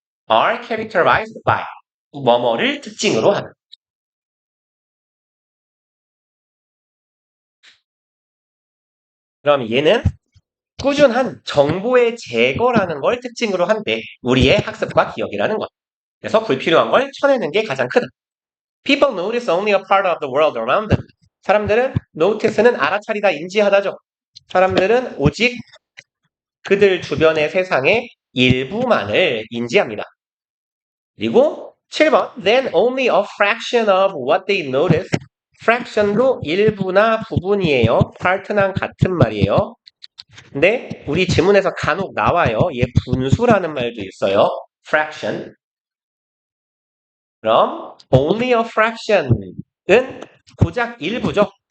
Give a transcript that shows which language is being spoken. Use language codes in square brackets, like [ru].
[ko] are characterized by 뭐뭐를 특징으로 하는. 그럼 얘는 꾸준한 정보의 제거라는 걸 특징으로 한대. 우리의 학습과 기억이라는 것. 그래서 불필요한 걸 쳐내는 게 가장 크다. [en] People notice only a part of the world around them. [ko] 사람들은 notice는 알아차리다, 인지하다죠. 사람들은 오직 그들 주변의 세상의 일부만을 인지합니다. [en] 그리고 7번 Then only a fraction of what they notice. [ko] fraction도 일부나 부분이에요. part랑 같은 말이에요. 근데 우리 지문에서 간혹 나와요. 얘 분수라는 말도 있어요. fraction. 그럼 only a fraction 은 고작 일부죠.